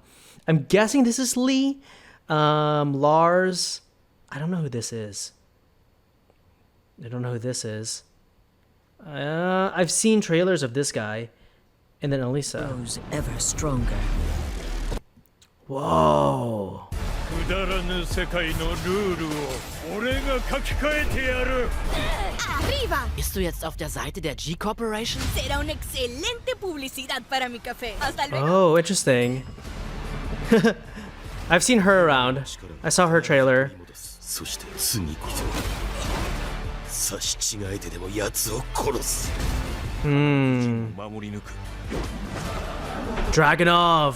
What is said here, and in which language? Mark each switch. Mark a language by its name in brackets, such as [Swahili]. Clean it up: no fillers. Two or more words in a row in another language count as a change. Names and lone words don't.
[English] I'm guessing this is Lee. Lars... I don't know who this is. I've seen trailers of this guy. And then Elisa. grows ever stronger. Whoa. [German] Bist du jetzt auf der Seite der G-Corporation? [Spanish] Será una excelente publicidad para mi café. Hasta luego. [English] Oh, interesting. I've seen her around. I saw her trailer. Dragonov.